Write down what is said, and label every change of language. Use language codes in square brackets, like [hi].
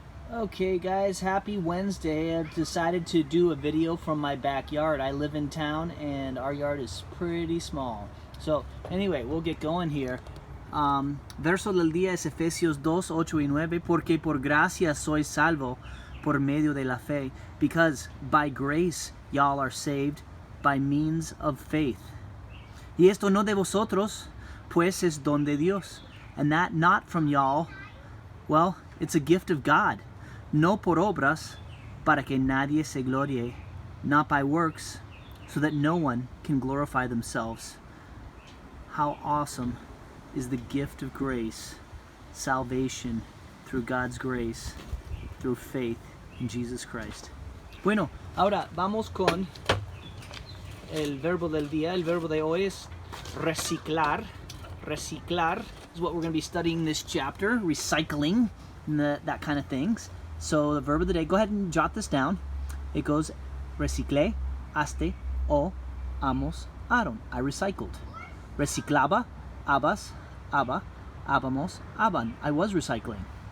[en] Okay guys, happy Wednesday. I've decided to do a video from my backyard. I live in town and our yard is pretty small. So anyway, we'll get going here. [es] Verso del día es Efesios 2, 8 y 9. Porque por gracia sois salvo por medio de la fe. [en] Because by grace y'all are saved by means of faith. [es] Y esto no de vosotros, pues es don de Dios. [en] And that not from y'all, well, it's a gift of God. [es] No por obras, para que nadie se glorie, [en] not by works, so that no one can glorify themselves. How awesome is the gift of grace, salvation through God's grace, through faith in Jesus Christ. [es] Bueno, ahora vamos con el verbo del día. El verbo de hoy es reciclar. [en] Reciclar is what we're going to be studying this chapter, recycling, and that kind of things. So the verb of the day, go ahead and jot this down. It goes, [es] reciclé, haste, o, amos, aron. [en] I recycled. [es] Reciclaba, abas, aba, abamos, aban. [en] I was recycling.